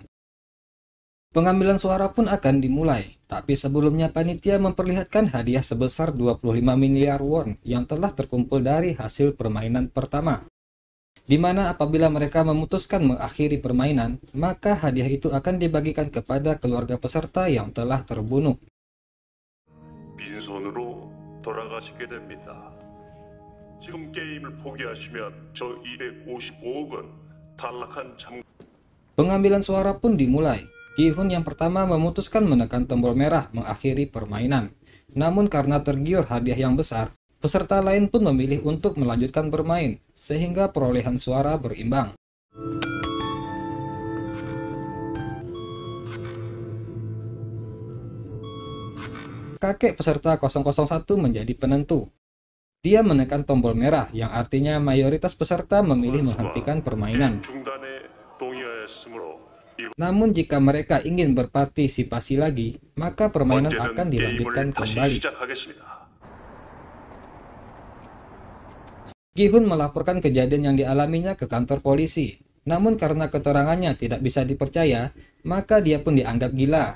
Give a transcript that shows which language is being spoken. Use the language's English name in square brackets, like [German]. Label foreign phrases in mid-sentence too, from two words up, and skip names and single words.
[Indonesian] Pengambilan suara pun akan dimulai, tapi sebelumnya panitia memperlihatkan hadiah sebesar 25 miliar won yang telah terkumpul dari hasil permainan pertama. Di mana apabila mereka memutuskan mengakhiri permainan, maka hadiah itu akan dibagikan kepada keluarga peserta yang telah terbunuh. [Korean] 빈손으로 돌아가시게 됩니다. 지금 게임을 포기하시면 저 255억 원 탈락한 장... [Indonesian] Pengambilan suara pun dimulai. Gi-hun yang pertama memutuskan menekan tombol merah mengakhiri permainan. Namun karena tergiur hadiah yang besar, peserta lain pun memilih untuk melanjutkan bermain, sehingga perolehan suara berimbang. Kakek peserta 001 menjadi penentu. Dia menekan tombol merah yang artinya mayoritas peserta memilih menghentikan permainan. [Korean] 중단에 동의하였으므로 [Indonesian] Namun jika mereka ingin berpartisipasi lagi, maka permainan akan dilanjutkan kembali. Gi-hun melaporkan kejadian yang dialaminya ke kantor polisi. Namun karena keterangannya tidak bisa dipercaya, maka dia pun dianggap gila.